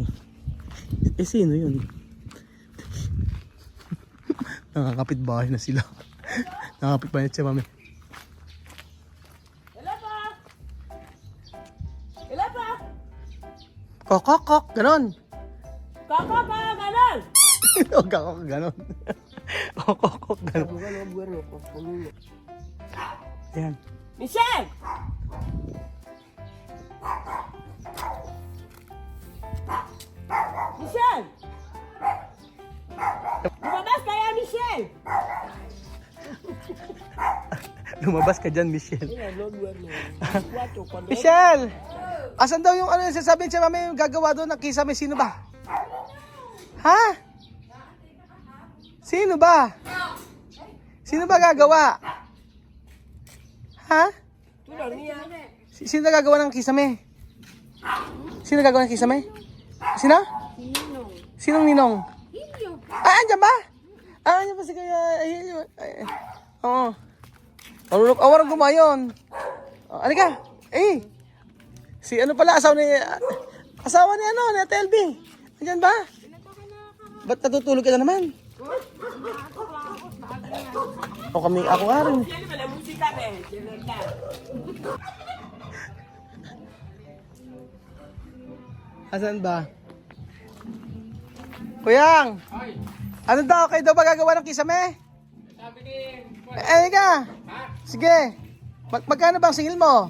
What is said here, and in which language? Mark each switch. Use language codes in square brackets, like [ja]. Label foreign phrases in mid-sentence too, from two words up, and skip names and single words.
[tl] Eh sino yun? Nakakapit bahay na sila. Nakakapit bahay na Chamame. Kokokok, ganon. [es] ¡Papá, ganar! [tl] O kakok, ganon. Kokokok, ganon. [es] Porque no duerme conmigo. [tl] Yan. ¡Michelle! ¡Michelle! ¡Lumabas ka yan, Michelle! Lumabas ka dyan, Michelle. [es] Mira, no duerme. Cuando Michelle! [tl] Asan daw yung ano yung sasabihin siya, mami, yung gagawa doon ng kisame? Sino ba? Ha? Sino ba? Sino ba gagawa? Ha? [es] tú dormías. [tl] Sino na gagawa ng kisame? Sino gagawa ng kisame? Sino? Ninong. Sinong ninong? Hilyo. Ah, andyan ba? Ah, andyan ba si Kuya Hilyo? Oo. Marunong gumawa yun. Alika. Si ano pala, asawa ni Ate LB. Andyan ba? Ba't natutulog ka na naman? Ako nga rin. [es] Tiene la música de verdad. [tl] Asan ba? Kuyang! Ano daw? Kayo daw ba gagawa ng kisame? Sabi ni... Ka! Sige! Magkano bang singil mo?